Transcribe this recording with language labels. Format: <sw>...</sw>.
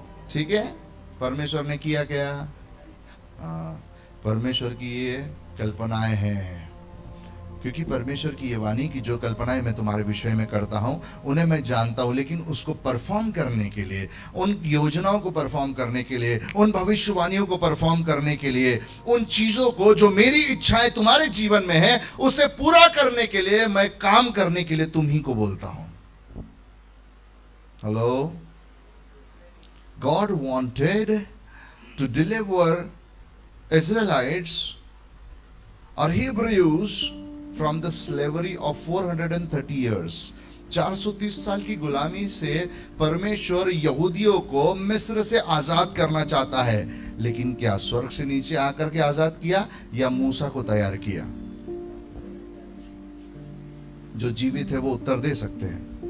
<hi>ठीक है, परमेश्वर ने किया क्या? परमेश्वर की ये कल्पनाएं हैं, क्योंकि परमेश्वर की ये वाणी की जो कल्पनाएं मैं तुम्हारे विषय में करता हूं उन्हें मैं जानता हूं, लेकिन उसको परफॉर्म करने के लिए, उन योजनाओं को परफॉर्म करने के लिए, उन भविष्यवाणियों को परफॉर्म करने के लिए, उन चीजों को जो मेरी इच्छाएं तुम्हारे जीवन में है उसे पूरा करने के लिए, मैं काम करने के लिए तुम ही को बोलता हूं।</hi> <en>Hello, God wanted to deliver Israelites or Hebrews from the slavery of 430 years.</en> <hi>430 साल की गुलामी से परमेश्वर यहूदियों को मिस्र से आजाद करना चाहता है, लेकिन क्या स्वर्ग से नीचे आकर के आजाद किया या मूसा को तैयार किया? जो जीवित है वो उत्तर दे सकते हैं।</hi>